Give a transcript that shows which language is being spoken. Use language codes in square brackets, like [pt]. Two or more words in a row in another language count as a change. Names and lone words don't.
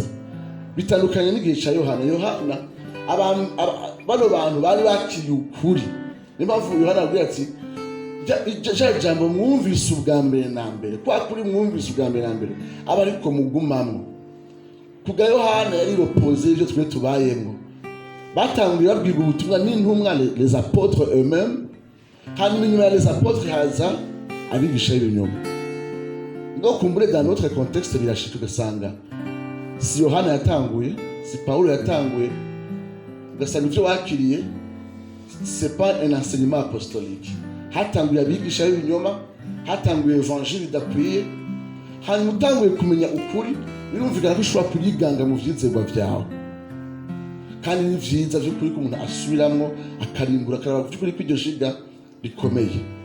[rn] Bitandukanye n'igihe ca Yohana. Bano bantu bari bakiriye ukuri. Niyo mpamvu Yohana avuga ati ja jambo mwumvise ubwa mbere na mbere, kwa kuri mwumvise ubwa mbere na mbere aba ariko mugumamwo. Kuga Yohana yari opposé ivyo twe tubayemwo. Batanguye babwirwa ubutumwa n'intumwa [fr] les apôtres eux-mêmes, [rn] hanyuma inyuma ya [fr] les apôtres [rn] haza abigisha b'ibinyoma. Ngo kumbure [fr] dans notre contexte [rn] birashika ugasanga si Yohana yatanguye, si Paulo yatanguye, ugasanga ivyo wakiriye [fr] c'est pas un enseignement apostolique. [rn] Hatanguye abigisha b'ibinyoma, hatanguye évangile idakwiye, hanyuma utanguye kumenya ukuri, birumvikana ko ushobora kuriganga mu vyizerwa vyawe. Kandi ni vyiza vyo kuri ko umuntu asubiramwo akarimbura akaraba vy'ukuri ko iryo shiga rikomeye.